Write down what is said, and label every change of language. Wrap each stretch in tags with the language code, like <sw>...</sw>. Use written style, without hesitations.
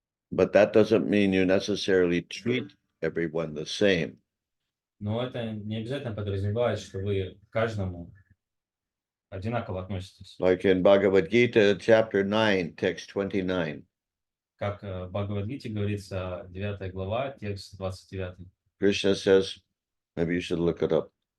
<en>But that doesn't mean you necessarily treat everyone the same.</en> <ru>Но это не обязательно подразумевает, что вы к каждому одинаково относитесь.</ru> <en>Like in Bhagavad Gita, chapter 9, text 29.</en> <ru>Как в Бхагавад-гите говорится, 9 глава, текст 29.</ru> <en>Krishna says, maybe you should look it up.</en>